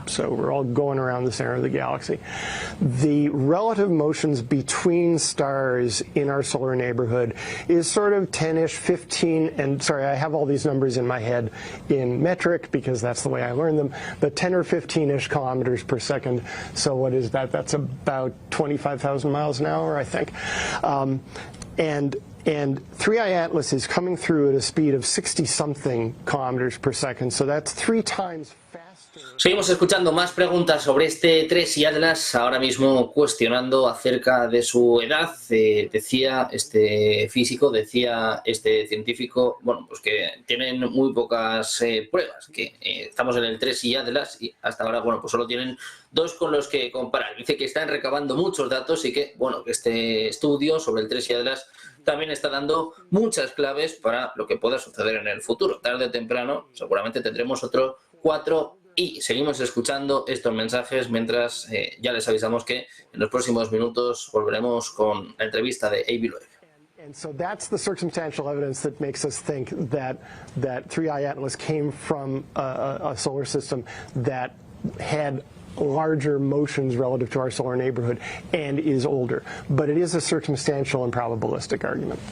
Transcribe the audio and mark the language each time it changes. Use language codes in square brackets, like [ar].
[en] So we're all going around the center of the galaxy. The relative motions between stars in our solar neighborhood is sort of 10-ish, 15, and sorry, I have all these numbers in my head in metric because that's the way I learned them, but 10 or 15-ish kilometers per second. So what is that? That's about 25,000 miles an hour, I think. And 3I Atlas is coming through at a speed of 60-something kilometers per second, so that's 3 times faster. [es] Seguimos escuchando más preguntas sobre este 3I Atlas, ahora mismo cuestionando acerca de su edad. Decía este físico, decía este científico, bueno, pues que tienen muy pocas pruebas, que estamos en el 3I Atlas y hasta ahora, bueno, pues solo tienen 2 con los que comparar. Dice que están recabando muchos datos y que, bueno, que este estudio sobre el 3I Atlas también está dando muchas claves para lo que pueda suceder en el futuro. Tarde o temprano seguramente tendremos otro 4I. Seguimos escuchando estos mensajes mientras ya les avisamos que en los próximos minutos volveremos con la entrevista de Avi Loeb. [en] And so that's the circumstantial evidence that makes us think that 3I Atlas came from a solar system that had larger motions relative to our solar neighborhood and is older. But it is a circumstantial and probabilistic argument.